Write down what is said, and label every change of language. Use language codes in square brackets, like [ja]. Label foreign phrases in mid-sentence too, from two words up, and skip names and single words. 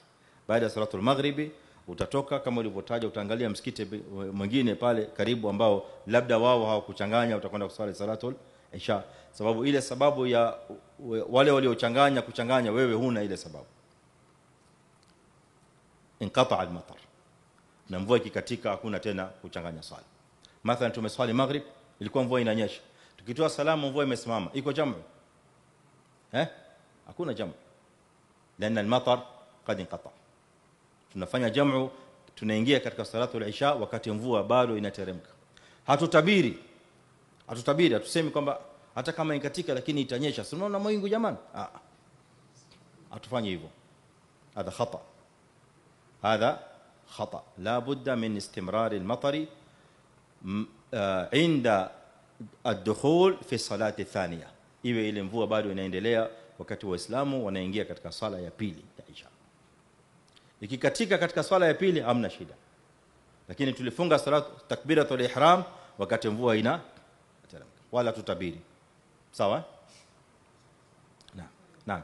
[sw] Baada ya [ar] صلاة المغرب [sw] utatoka, kama ulivyotaja, utaangalia msikiti mwingine pale karibu ambao labda wao hawakuchanganya, utakwenda kuswali [ar] صلاة العشاء, [sw] sababu ile sababu ya wale waliochanganya kuchanganya, wewe huna ile sababu. [ar] انقطع المطر, [sw] na mvua ikikatika hakuna tena kuchanganya swala. Mathalan tumeswali maghrib, ilikuwa mvua inanyesha, tukitoa salamu mvua imesimama, iko jamu? Hakuna jamu, [ar] لان المطر قد انقطع. [sw] Tunafanya jamu, tunaingia katika [ar] صلاة العشاء [sw] wakati mvua bado inateremka. Hatutabiri, hatusemi kwamba hata kama inkatika lakini itanyesha, si unaona mawingu jamani. Hatufanye hivyo, [ar] هذا خطأ. لا بد من استمرار المطر عند الدخول في الصلاة الثانية، [sw] iwe ile mvua bado inaendelea wakati waislamu wanaingia katika sala ya pili ya isha. Ikikatika katika sala ya pili hamna shida, lakini tulifunga [ar] صلاة تكبيرة الإحرام [sw] wakati mvua inateremka, wala tutabiri. Sawa? Naam.